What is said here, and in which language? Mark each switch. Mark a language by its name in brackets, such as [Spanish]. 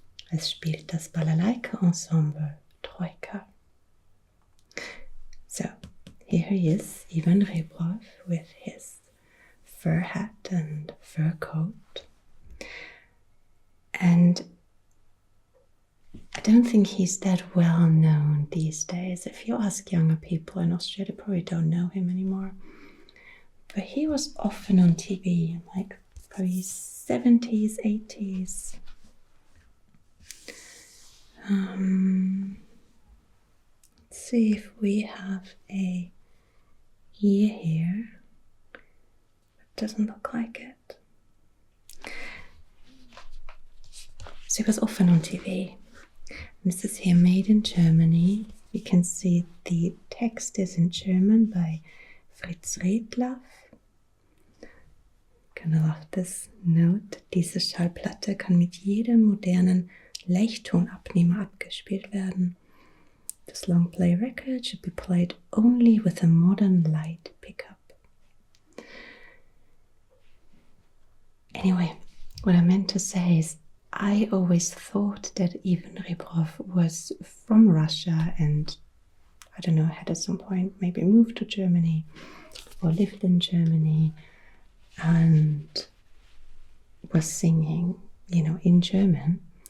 [German] Es spielt das Balalaika-Ensemble Troika. [English] So here he is, Ivan Rebrov, with his fur hat and fur coat. And I don't think he's that well known these days. If you ask younger people in Austria, they probably don't know him anymore. but he was often on TV in like probably 70s, 80s. Let's see if we have a year here. It doesn't look like it. So it was often on TV. And this is here, made in Germany. You can see the text is in German by Fritz Redlaff. [German] Genau, auf das Note. Diese Schallplatte kann mit jedem modernen Leichttonabnehmer abgespielt werden. [English] This long play record should be played only with a modern light pickup. Anyway, what I meant to say is I always thought that Ivan Rebrov was from Russia and, I don't know, had at some point maybe moved to Germany or lived in Germany and was singing, in German.